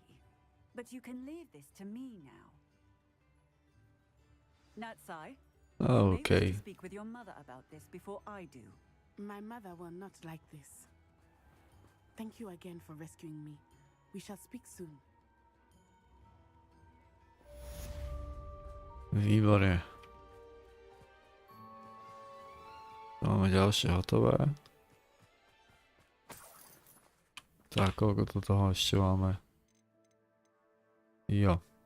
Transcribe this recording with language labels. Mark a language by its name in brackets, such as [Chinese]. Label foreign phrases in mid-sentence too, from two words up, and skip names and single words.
[English] But you can leave this to me now. Natsai, you may wish Okay. to speak with your mother about this before I do. My mother will not like this. Thank you again for rescuing me. We shall speak soon. [Slovak] Výborne. Máme ďalšie hotové. Tak, koľko to toho ešte máme? Jo.